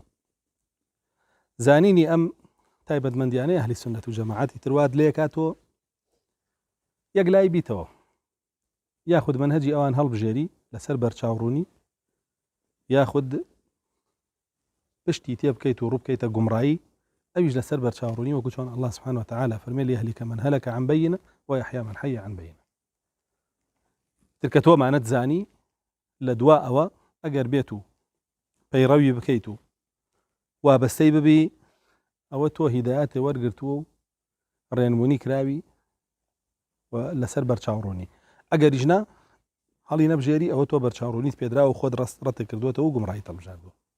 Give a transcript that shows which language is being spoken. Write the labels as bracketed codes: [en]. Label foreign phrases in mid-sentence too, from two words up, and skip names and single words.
[ckb] زانینی ئەم تایبەتمەندیانەی ئەهلی سونەت و جەماعەتی تروات لێ کاتەوە یەک لای بیتەوە یاخود منهەجی ئەوان هەڵبژێری لەسەر بەرچاوڕوونی یاخود پشتی تێ بکەیت و ڕوو بکەیتە گومڕایی ئەویش لەسەر بەرچاوڕوونی وەکو چۆن [ar] الله سبحانه وتعالى [ckb] فەرمێ [ar] ليهلك من هلك عن بينة ويحيى من حي عن بينة. [ckb] ترکە تۆ مانەت زانی لە دوا ئەوە ئەگەر بێت و پەیڕەوی بکەیت و وابەستەی ببی ئەوە تۆ هیدایەتێ وەرگرتووە و ڕێنمونی کراوی و لەسەر بەرچاوڕوونی، ئەگەریش نا هەڵی نەبژێری ئەوە تۆ بەرچاوڕوونیت پێدراوە و خۆت ڕەتێک کردوێتەوە و گومڕایی تەڵبژاردووە.